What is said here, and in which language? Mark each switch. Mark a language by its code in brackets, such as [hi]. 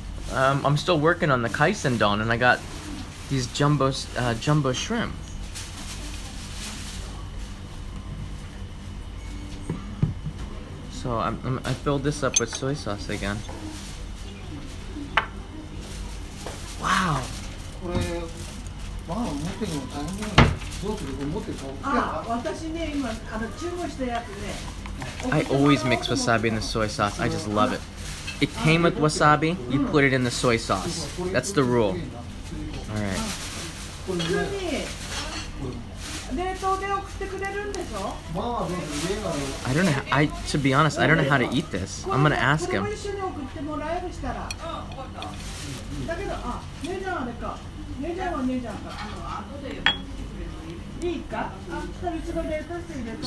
[en] I'm still working on the Kaisendon, and I got these jumbo shrimp. So I filled this up with soy sauce again. Wow. [ja] これ、まあ持ってるの大変だよ。どうする？持ってる顔。あ、私ね、今注文したやつね。 [en] I always mix wasabi in the soy sauce. I just love it. It came with wasabi, you put it in the soy sauce. That's the rule. Alright. [ja] 普通に冷凍で送ってくれるんでしょ？まあどうする？家が [en] I don't know, to be honest, I don't know how to eat this. I'm gonna ask [ja] これ [en] him. [ja] も一緒に送ってもらえるしたら。だけど、あ、姉ちゃんあれか。姉ちゃんは姉ちゃんか。いいか？あ、うちが冷凍して入れとく。